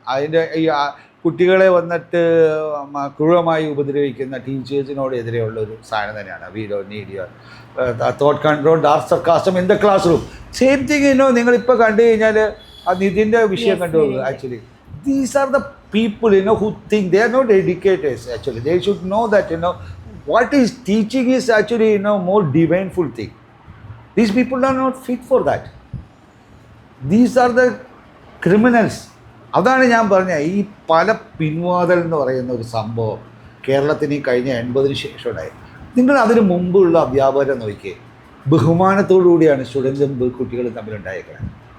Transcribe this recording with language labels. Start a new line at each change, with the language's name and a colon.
Malayalam: അതിൻ്റെ ഈ കുട്ടികളെ വന്നിട്ട് ക്രൂരമായി ഉപദ്രവിക്കുന്ന ടീച്ചേഴ്സിനോട് എതിരെയുള്ള ഒരു സാധനം തന്നെയാണ്.
English: We don't need your thought control dark sarcasm in the classroom.
Malayalam: Same thing നിങ്ങളിപ്പോൾ കണ്ടു കഴിഞ്ഞാൽ ആ നിതിൻ്റെ വിഷയം കണ്ടു.
English: Actually these are the people, who think they are not educators actually. They should know that, what is teaching is actually, more divineful thing. These people are not fit for that. These are the criminals.
Malayalam: അതാണ് ഞാൻ പറഞ്ഞ ഈ പല പിൻവാതിൽ എന്ന് പറയുന്ന ഒരു സംഭവം കേരളത്തിന് ഈ കഴിഞ്ഞ 80-ന് ശേഷം ഉണ്ടായി. നിങ്ങൾ അതിന് മുമ്പുള്ള അധ്യാപകരെ നോക്കിയേ, ബഹുമാനത്തോടുകൂടിയാണ് സ്റ്റുഡൻസും കുട്ടികളും തമ്മിലുണ്ടായേക്കുന്നത്.